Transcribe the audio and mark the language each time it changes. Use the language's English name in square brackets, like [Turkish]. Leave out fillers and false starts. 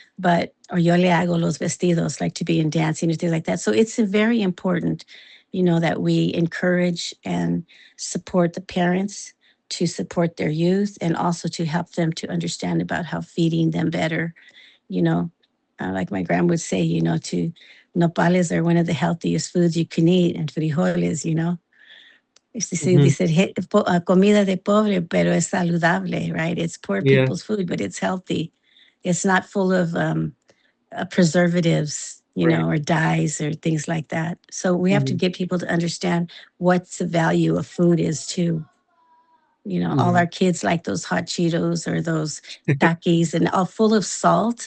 [English] But, or [Spanish] yo le hago los vestidos, [English] like to be in dancing or things like that. So it's very important, that we encourage and support the parents to support their youth, and also to help them to understand about how feeding them better, you know. Like my grandma would say, to nopales are one of the healthiest foods you can eat, and frijoles, Hmm. [Spanish] Dice, comida de pobre, pero es saludable, right? [English] It's poor Yeah. people's food, but it's healthy. It's not full of preservatives, Right. or dyes or things like that. So we have to Hmm. get people to understand what the value of food is too. All Hmm. our kids like those hot Cheetos or those Takis, and all full of salt.